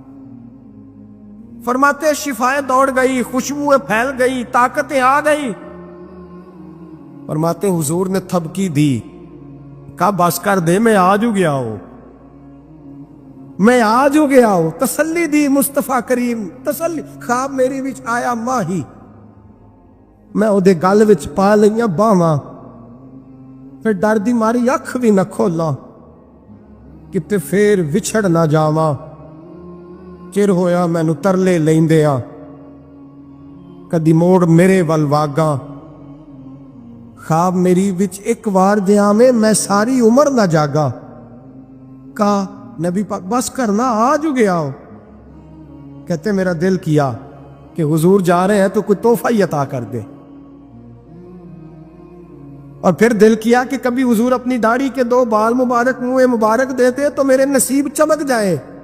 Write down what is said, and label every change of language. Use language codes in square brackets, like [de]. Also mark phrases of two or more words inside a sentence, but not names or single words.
[ur] فرماتے شفائیں دوڑ گئی, خوشبوئیں پھیل گئی, طاقتیں آ گئی. فرماتے حضور نے تھبکی دی, کہا بس کر دے, میں آج ہو گیا ہوں, میں آج ہو گیا ہوں. [pa] تسلی دی مصطفیٰ کریم, تسلی. خواب میری وچ آیا ماہی, میں او دے گل وچ پا لئیاں باواں, پھر ڈر دی ماری اکھ بھی نہ کھولا کتے پھر وچھڑ نہ جاواں. چر ہویا مینوں ترلے لیندیاں, کدی موڑ میرے ول واگاں. خواب میری وچ ایک وار دیا میں ساری عمر نہ جاگا. [ur] کہا نبی پاک بس کرنا, آج ہو گیا ہو. کہتے میرا دل کیا کہ حضور جا رہے ہیں تو کوئی تحفہ ہی عطا کر دے. اور پھر دل کیا کہ کبھی حضور اپنی داڑھی کے 2 بال مبارک منہ مبارک دیتے تو میرے نصیب چمک جائے.